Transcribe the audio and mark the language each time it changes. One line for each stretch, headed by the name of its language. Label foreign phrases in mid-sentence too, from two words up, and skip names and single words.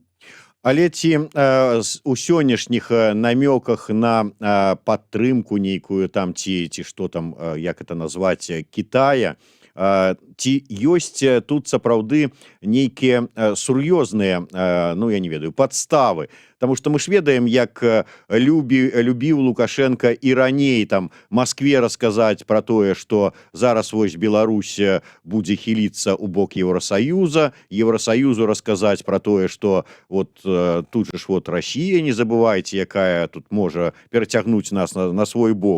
Belarusian: Але ці у сённяшніх намёках на падтрымку нейкую там, ці што там, як это назваць, Кітая, ці ёсць тут сапраўды нейкія сур'ёзныя, ну, я не ведаю, падставы?
Russian: Потому что
Belarusian: мы ж ведаем, як любіў Лукашенко і раней там Москве расказаць пра тое, што зараз вось Беларусь будзе хіліцца ў бок Еўросаюза, Еўросаюзу расказаць пра тое, што вот тут же ж вот Расія, не забывайце, якая тут можа перацягнуць нас на свой бок.